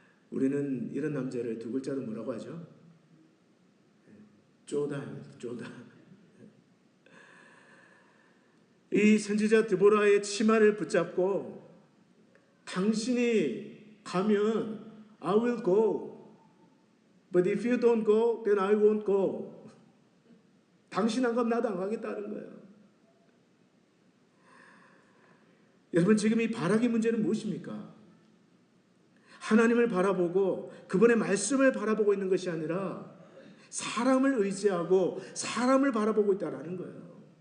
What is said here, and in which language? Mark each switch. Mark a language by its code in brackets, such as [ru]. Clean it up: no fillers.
[ko] 우리는 이런 남자를 두 글자로 뭐라고 하죠? 쪼다. 이 선지자 드보라의 치마를 붙잡고 당신이 가면 [en] I will go. But if you don't go, then I won't go. [ko] 당신 안 가면 나도 안 가겠다는 거예요. 여러분 지금 이 바락의 문제는 무엇입니까? 하나님을 바라보고 그분의 말씀을 바라보고 있는 것이 아니라 사람을 의지하고 사람을 바라보고 있다는 거예요.